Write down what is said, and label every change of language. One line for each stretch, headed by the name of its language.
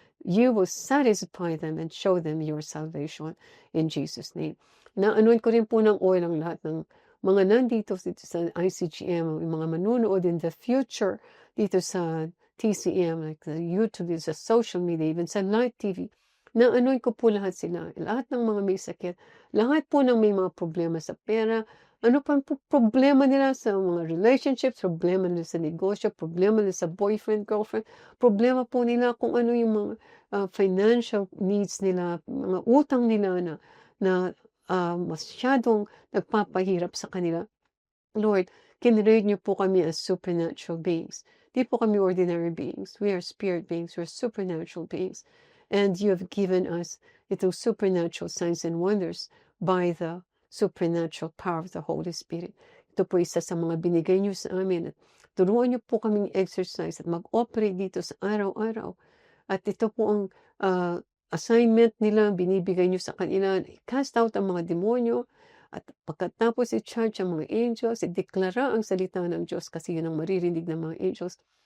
English: You will satisfy them and show them your salvation in Jesus' name.
Filipino: Na-anoint ko rin po ng oil ang lahat ng mga nandito sa ICGM, yung mga manunood
English: in the future
Filipino: dito sa TCM, like the YouTube, sa social media, even sa live TV. Na-anoint ko po lahat sila, lahat ng mga may sakit, lahat po ng may mga problema sa pera, ano pa po problema nila sa mga relationships, problema nila sa negosyo, problema nila sa boyfriend, girlfriend, problema po nila kung ano yung mga financial needs nila, mga utang nila na masyadong nagpapahirap sa kanila. Lord, kinrade niyo po kami as supernatural beings. Di po kami ordinary beings.
English: We are spirit beings. We are supernatural beings. And you have given us itong supernatural signs and wonders by the supernatural power of the Holy Spirit.
Filipino: Ito po isa sa mga binigay niyo sa amin. At turuan niyo po kaming exercise at mag-operate dito sa araw-araw. At ito po ang assignment nila, binibigay niyo sa kanila, cast out ang mga demonyo, at pagkatapos i-charge ang mga angels, i-deklara ang salita ng Diyos kasi yun ang maririnig ng mga angels.